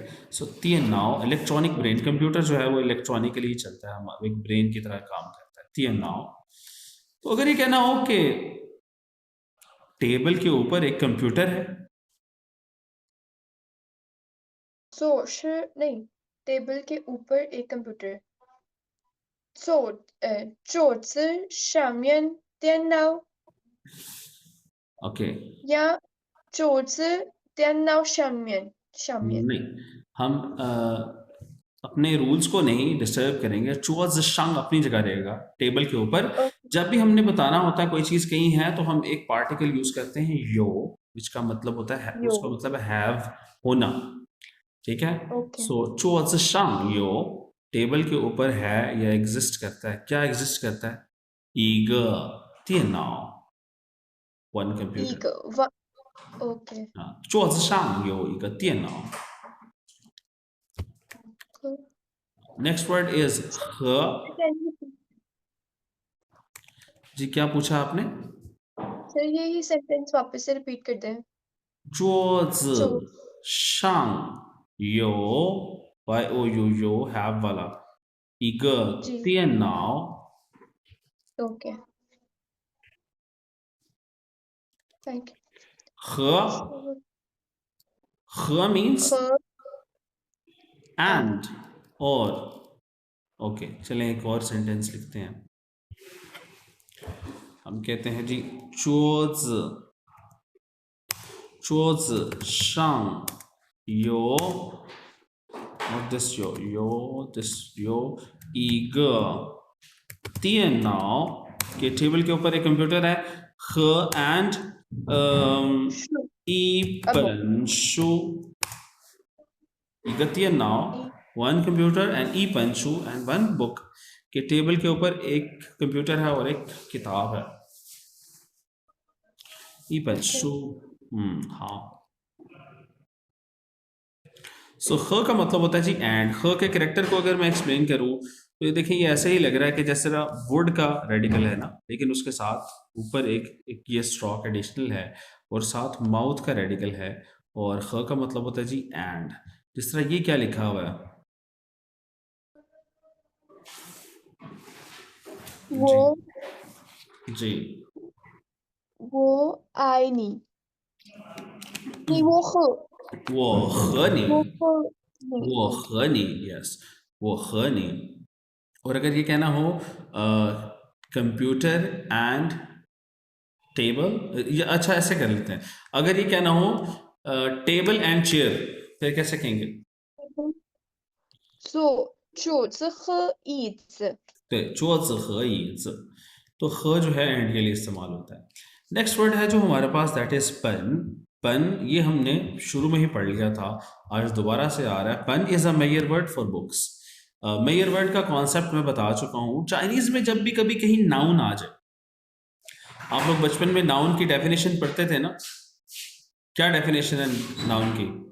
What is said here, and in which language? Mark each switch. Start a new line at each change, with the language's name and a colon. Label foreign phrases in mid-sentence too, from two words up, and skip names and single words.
Hindi: सो
Chinese: 电脑
English: electronic brain,
Hindi: कंप्यूटर जो है वो इलेक्ट्रॉनिकली चलता है, हम एक ब्रेन की तरह काम करता है,
Chinese: 电脑.
Hindi: तो अगर ये कहना हो कि टेबल के ऊपर एक कंप्यूटर है, नहीं, टेबल के ऊपर एक कंप्यूटर।
Chinese: 桌子上面电脑
English: ओके।
Chinese: या 桌子电脑上面
Hindi: नहीं, हम अपने रूल्स को नहीं डिस्टर्ब करेंगे।
Chinese: 桌子上
Hindi: अपनी जगह रहेगा टेबल के ऊपर।
English: ओके
Hindi: जब भी हमने बताना होता है कोई चीज कहीं है तो हम एक पार्टिकल यूज करते हैं यो, विच का मतलब होता है,
Chinese: यो
Hindi: उसका मतलब है हैव, होना। ठीक है।
English: ओके
Hindi: सो
Chinese: 桌子上有
Hindi: टेबल के ऊपर है या एग्जिस्ट करता है। क्या एग्जिस्ट करता है?
Chinese: 一个电脑,
English: one computer.
Chinese: 一个 वा ओके 啊，桌子上有一个电脑。
English: Next word is
Chinese: 和।
Hindi: जी क्या पूछा आपने? सर यही सेंटेंस वापस से रिपीट कर दें।
Chinese: 桌子 जो 上有 y o u have वाला 一个
Hindi: जी
Chinese: 电脑
English: okay thank
Chinese: 和
English: यू
Chinese: 和 means ख
English: and एंड
Hindi: और। ओके चलें एक और सेंटेंस लिखते हैं। हम कहते हैं जी
Chinese: 桌子上有
English: not this
Hindi: 有 this
Chinese: 有一个电脑
Hindi: के टेबल के ऊपर एक कंप्यूटर है।
English: ह एंड
Chinese: 书一
Hindi: अब
Chinese: 本书，一个电脑
English: one computer and
Chinese: 一本书
English: and one book
Hindi: के टेबल के ऊपर एक कंप्यूटर है और एक किताब है।
Chinese: 一本
English: ओके
Chinese: 书，好।
Hindi: सो ह का मतलब होता है जी एंड। ह के करेक्टर को अगर मैं एक्सप्लेन करूं तो ये देखिए, ये ऐसे ही लग रहा है कि जैसे वुड का रेडिकल है ना, लेकिन उसके साथ ऊपर एक ये स्ट्रॉक एडिशनल है और साथ माउथ का रेडिकल है। और ह का मतलब होता है जी एंड। जिस तरह ये क्या लिखा हुआ है वो जी, जी वो आई नहीं वो ख
Chinese: 我和你
Hindi: वो ख नहीं
Chinese: 我
English: ओके
Chinese: 和你 यस 我和你।
Hindi: और अगर ये कहना हो
English: computer and table,
Hindi: या अच्छा ऐसे कर लेते हैं, अगर ये कहना हो
English: table and chair,
Hindi: फिर कैसे कहेंगे?
Chinese: 坐桌子和椅子 तो 桌子和椅子,
Hindi: तो ह जो है एंड के लिए इस्तेमाल होता है। नेक्स्ट वर्ड है जो हमारे पास
English: that is
Hindi: पन। पन ये हमने शुरू में ही पढ़ लिया था, आज दोबारा से आ रहा है।
English: pan is a mayor word for books. mayor word
Hindi: का कॉन्सेप्ट मैं बता चुका हूँ। चाइनीज में जब भी कभी कहीं नाउन आ जाए, आप लोग बचपन में नाउन की डेफिनेशन पढ़ते थे ना, क्या डेफिनेशन है नाउन की?